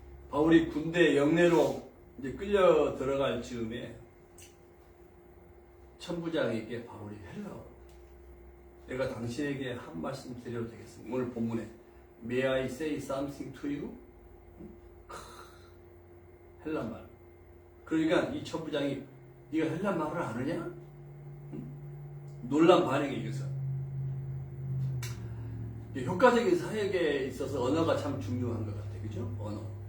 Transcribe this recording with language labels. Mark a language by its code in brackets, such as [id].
[ko] 바울이 군대 영내로 이제 끌려 들어갈 즈음에 천부장에게 바울이 헬라어로 내가 당신에게 한 말씀 드려도 되겠습니다. 오늘 본문에 [en] May I say something to you? [ko] 헬라말. 그러니까 이 천부장이 네가 헬라말을 아느냐? 놀란 반응이 이거죠. 효과적인 사역에 있어서 언어가 참 중요한 것 같아요. 그죠? 언어.